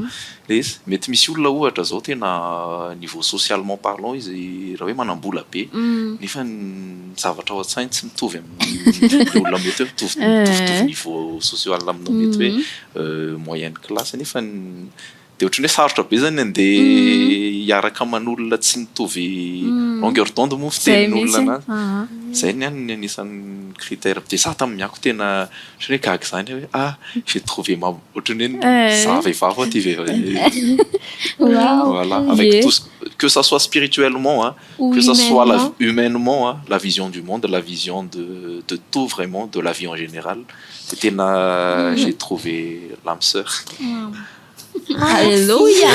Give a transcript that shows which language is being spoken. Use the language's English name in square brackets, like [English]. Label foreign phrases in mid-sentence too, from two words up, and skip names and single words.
[Malagasy] Le izy mety misy olona ohatra zao tena niveau [French] socialement parlant [Malagasy] izy raha hoe manambola be nefa ny zavatra ao an-tsainy tsy mitovy amin'ny olona mety hoe mitovy [French] niveau social [Malagasy] aminao mety hoe [French] moyenne classe [Malagasy] nefa de ohatrany hoe sarotra be zany andeha hiaraka aman'olona tsy mitovy [French] longueur d'onde [Malagasy] moa fitenin'olona anazy. Zay ny anisan'ny critère. De za tamin'ny ako tena ohatrany hoe gaga zany hoe [French] j'ai trouvé ma [Malagasy] ohatrany hoe za vehivavy ty vehivavy. [French] Voilà, avec tout que ça soit spirituellement que ça soit humainement la vision du monde, la vision de tout vraiment, de la vie en général. Tena j'ai trouvé l'âme sœur. Alléluia.